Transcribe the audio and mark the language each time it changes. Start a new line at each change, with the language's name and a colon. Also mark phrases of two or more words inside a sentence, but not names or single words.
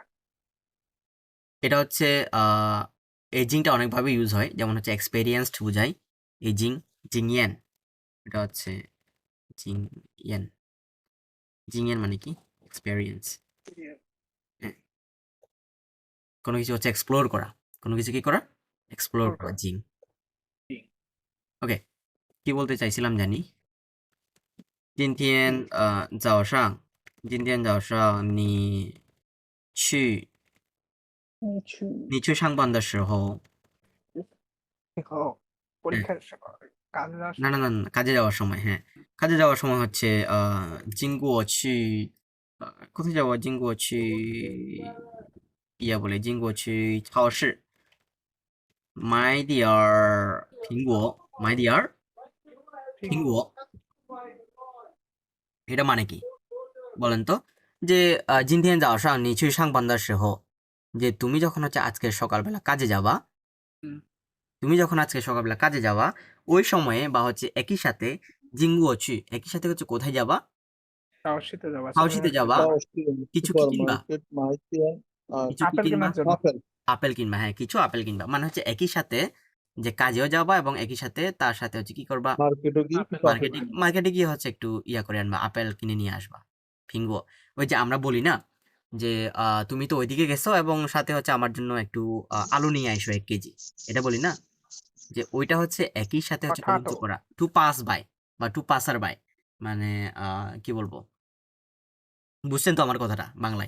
Bangla: এটা হচ্ছে এজিংটা অনেকভাবে ইউজ হয় যেমন হচ্ছে এক্সপেরিয়েন্সড বোঝায় জিংয়েন এটা হচ্ছে জিংয়েন মানে কি এক্সপেরিয়েন্স কোনো কিছু হচ্ছে এক্সপ্লোর করা কোনো কিছু কি করা এক্সপ্লোর করা জিং ওকে কি বলতে চাইছিলাম জানি
Chinese: 今天早上你去上班的时候
Bangla: পরীক্ষার সময় কাজে যাওয়ার না কাজে যাওয়ার সময় হ্যাঁ কাজে যাওয়ার সময় হচ্ছে কোথায় যাওয়া বলে
Chinese: 超市买点
Bangla: 苹果 এটা মানে কি বলেন তো যে
Chinese: 今天早上你去上班的时候
Bangla: যে তুমি যখন হচ্ছে আজকে সকালবেলা কাজে যাবা ওই সময়ে বা হচ্ছে একই সাথে একই সাথে হচ্ছে কোথায় যাবা হাউসিতে যাবা কিছু কি কিনবা সুপারমার্কেট মাইকিয়া কিছু কি কিনবা আপেল কিনবা হ্যাঁ কিছু আপেল কিনবা মানে হচ্ছে একই সাথে যে কাজেও যাবা এবং একই সাথে তার সাথে হচ্ছে কি করবা মার্কেটে গিয়ে হচ্ছে একটু ইয়া করে আনবা আপেল কিনে নিয়ে আসবা ফিঙ্গো ওই যে আমরা বলি না যে তুমি তো ওইদিকে গেছো এবং সাথে হচ্ছে আমার জন্য একটু আলু নিয়ে আইসো 1 কেজি এটা বলি না যে ওইটা হচ্ছে একই সাথে হচ্ছে কোনো কিছু করা
English: to pass by
Bangla: বা
English: to passer by
Bangla: মানে কি বলবো বুঝছেন তো আমার কথাটা বাংলায়